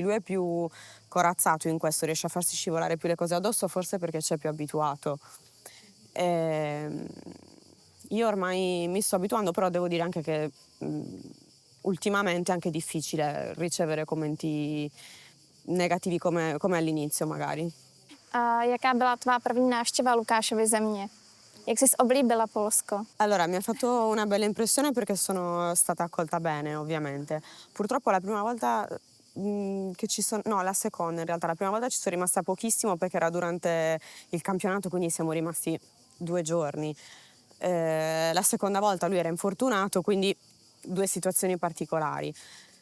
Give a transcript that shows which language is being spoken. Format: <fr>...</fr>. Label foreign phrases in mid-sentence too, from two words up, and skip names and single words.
<it>Lui è più corazzato in questo, riesce a farsi scivolare più le cose addosso, forse perché ci è più abituato. Io ormai mi sto abituando, però devo dire anche che ultimamente è anche difficile ricevere commenti negativi come all'inizio magari.</it> <cs>Jaká byla tvá první návštěva Lukášovy země? Jak jsi oblíbila Polsko?</cs> <it>Allora, mi ha fatto una bella impressione perché sono stata accolta bene, ovviamente. Purtroppo la prima volta la seconda in realtà, la prima volta ci sono rimasta pochissimo perché era durante il campionato, quindi siamo rimasti 2 giorni. La seconda volta lui era infortunato, quindi 2 situazioni particolari.</it>